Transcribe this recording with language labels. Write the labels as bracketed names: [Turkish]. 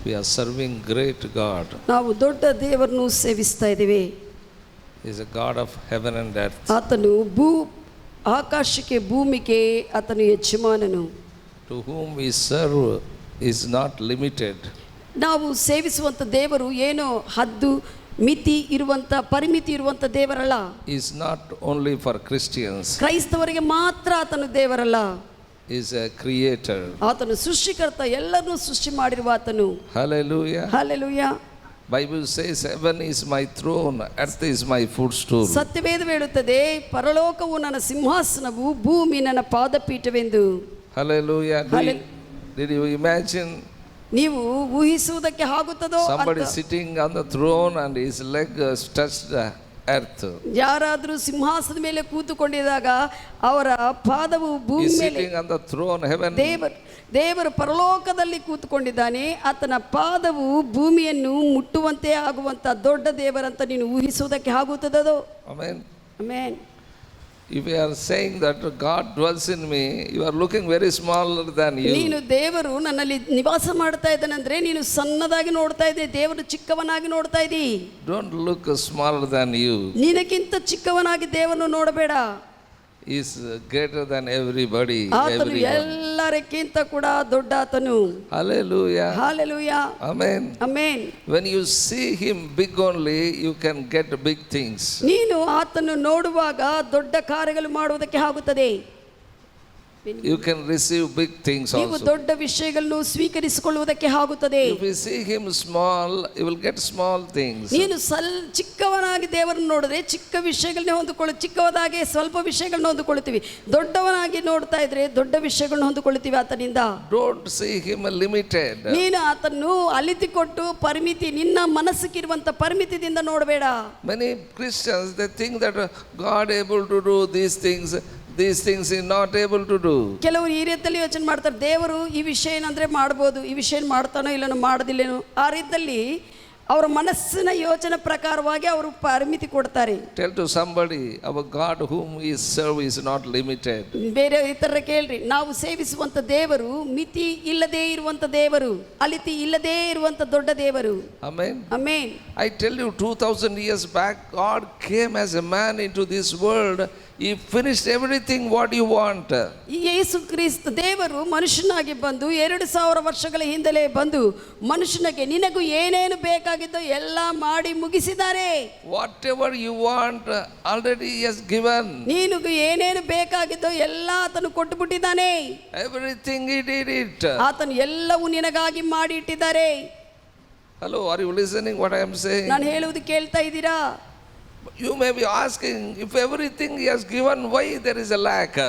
[English] We are serving great God. [Kannada] ನಾವು ದೊಡ್ಡ ದೇವರನ್ನು ಸೇವಿಸ್ತಾ ಇದ್ದೇವೆ. [English] He is a God of heaven and earth. [Kannada] ಆತನು ಆಕಾಶಕ್ಕೆ ಭೂಮಿಗೆ ಆತನು ಯಜಮಾನನು. [English] To whom we serve is not limited. [Kannada] ನಾವು ಸೇವಿಸುವಂಥ ದೇವರು ಏನೋ ಹದ್ದು ಮಿತಿ ಇರುವಂಥ ಪರಿಮಿತಿ ಇರುವಂಥ ದೇವರಲ್ಲ. [English] Is not only for Christians. [Kannada] ಕ್ರೈಸ್ತವರಿಗೆ ಮಾತ್ರ ಆತನು ದೇವರಲ್ಲ. [English] Is a creator. [Kannada] ಆತನು ಸೃಷ್ಟಿಕರ್ತ, ಎಲ್ಲರನ್ನೂ ಸೃಷ್ಟಿ ಮಾಡಿರುವ ಆತನು. Hallelujah. Hallelujah. [English] Bible says heaven is my throne, earth is my footstool. [Kannada] ಸತ್ಯವೇದ ಹೇಳುತ್ತದೆ, ಪರಲೋಕವು ನನ್ನ ಸಿಂಹಾಸನವು, ಭೂಮಿ ನನ್ನ ಪಾದಪೀಠವೆಂದು. [English] Hallelujah. Did you imagine? [Kannada] ನೀವು ಊಹಿಸುವುದಕ್ಕೆ ಆಗುತ್ತದೋ? [English] Somebody sitting on the throne and his leg touched the earth. [Kannada] ಯಾರಾದರೂ ಸಿಂಹಾಸನದ ಮೇಲೆ ಕೂತುಕೊಂಡಿದ್ದಾಗ ಅವರ ಪಾದವು ಭೂಮಿ ಮೇಲೆ. [English] Sitting on the throne, heaven. [Kannada] ದೇವರು ಪರಲೋಕದಲ್ಲಿ ಕೂತುಕೊಂಡಿದ್ದಾನೆ, ಆತನ ಪಾದವು ಭೂಮಿಯನ್ನು ಮುಟ್ಟುವಂತೆ ಆಗುವಂತ ದೊಡ್ಡ ದೇವರಂತ ನೀನು ಊಹಿಸುವುದಕ್ಕೆ ಆಗುತ್ತದೋ? Amen. Amen. [English] If you are saying that God dwells in me, you are looking very smaller than you. [Kannada] ನೀನು ದೇವರು ನನ್ನಲ್ಲಿ ನಿವಾಸ ಮಾಡ್ತಾ ಇದ್ದಾನಂದ್ರೆ ನೀನು ಸಣ್ಣದಾಗಿ ನೋಡ್ತಾ ಇದ್ದೆ, ದೇವರು ಚಿಕ್ಕವನಾಗಿ ನೋಡ್ತಾ ಇದ್ದೀ. [English] Don't look smaller than you. [Kannada] ನಿನಗಿಂತ ಚಿಕ್ಕವನಾಗಿ ದೇವರನ್ನು ನೋಡಬೇಡ. [English] He is greater than everybody. [Kannada] ಆತನು ಎಲ್ಲರಿಗಿಂತ ಕೂಡ ದೊಡ್ಡ ಆತನು. Hallelujah. Hallelujah. Amen. Amen. [English] When you see him big only, you can get big things. [Kannada] ನೀನು ಆತನು ನೋಡುವಾಗ ದೊಡ್ಡ ಕಾರ್ಯಗಳು ಮಾಡುವುದಕ್ಕೆ ಆಗುತ್ತದೆ. [English] You can receive big things also. [Kannada] ನೀವು ದೊಡ್ಡ ವಿಷಯಗಳನ್ನು ಸ್ವೀಕರಿಸಿಕೊಳ್ಳುವುದಕ್ಕೆ ಆಗುತ್ತದೆ. [English] If you see him small, you will get small things. [Kannada] ನೀನು ಚಿಕ್ಕವನಾಗಿ ದೇವರನ್ನು ನೋಡಿದ್ರೆ ಚಿಕ್ಕ ವಿಷಯಗಳನ್ನ ಚಿಕ್ಕವದಾಗಿ ಸ್ವಲ್ಪ ವಿಷಯಗಳನ್ನ ಹೊಂದಿಕೊಳ್ಳುತ್ತೀವಿ. ದೊಡ್ಡವನಾಗಿ ನೋಡ್ತಾ ಇದ್ರೆ ದೊಡ್ಡ ವಿಷಯಗಳನ್ನ ಹೊಂದಿಕೊಳ್ಳುತ್ತೀವಿ ಆತನಿಂದ. [English] Don't see him limited. [Kannada] ನೀನು ಆತನ್ನು ಅಲಿತಿಕೊಟ್ಟು ಪರಿಮಿತಿ, ನಿನ್ನ ಮನಸ್ಸಿಗಿರುವಂತ ಪರಿಮಿತಿಯಿಂದ ನೋಡಬೇಡ. [English] Many Christians, they think that God able to do these things he not able to do. [Kannada] ಕೆಲವರು ಈ ರೀತಿಯಲ್ಲಿ ಯೋಚನೆ ಮಾಡ್ತಾರೆ, ದೇವರು ಈ ವಿಷಯ ಏನಂದ್ರೆ ಮಾಡ್ಬೋದು, ಈ ವಿಷಯ ಮಾಡ್ತಾನೋ ಇಲ್ಲನೋ ಮಾಡೋದಿಲ್ಲೇನೋ, ಆ ರೀತಿಯಲ್ಲಿ ಅವರ ಮನಸ್ಸಿನ ಯೋಚನೆ ಪ್ರಕಾರವಾಗಿ ಅವರು ಪರಿಮಿತಿ ಕೊಡ್ತಾರೆ. [English] Tell to somebody, our God whom we serve is not limited. [Kannada] ಬೇರೆ ಇತರ ಕೇಳ್ರಿ, ನಾವು ಸೇವಿಸುವಂತ ದೇವರು ಮಿತಿ ಇಲ್ಲದೆ ಇರುವಂತ ದೇವರು, ಅಲಿತಿ ಇಲ್ಲದೆ ಇರುವಂತ ದೊಡ್ಡ ದೇವರು. Amen. Amen. [English] I tell you, 2000 years back, God came as a man into this world. He finished everything what you want. [Kannada] Yesu Krista ದೇವರು ಮನುಷ್ಯನಾಗಿ ಬಂದು 2000 ವರ್ಷಗಳ ಹಿಂದಲೇ ಬಂದು ಮನುಷ್ಯನಿಗೆ ನಿನಗೂ ಏನೇನು ಬೇಕಾಗಿದ್ದೋ ಎಲ್ಲ ಮಾಡಿ ಮುಗಿಸಿದ್ದಾರೆ. [English] Whatever you want already he has given. [Kannada] ನಿನಗೂ ಏನೇನು ಬೇಕಾಗಿದ್ದೋ ಎಲ್ಲ ಆತನು ಕೊಟ್ಟು ಬಿಟ್ಟಿದ್ದಾನೆ. [English] Everything he did it. [Kannada] ಆತನು ಎಲ್ಲವೂ ನಿನಗಾಗಿ ಮಾಡಿ ಇಟ್ಟಿದ್ದಾರೆ. [English] Hello, are you listening what I am saying? [Kannada] ನಾನು ಹೇಳುವುದು ಕೇಳ್ತಾ ಇದ್ದೀರಾ? [English] You may be asking, if everything he has given, why there is a lack?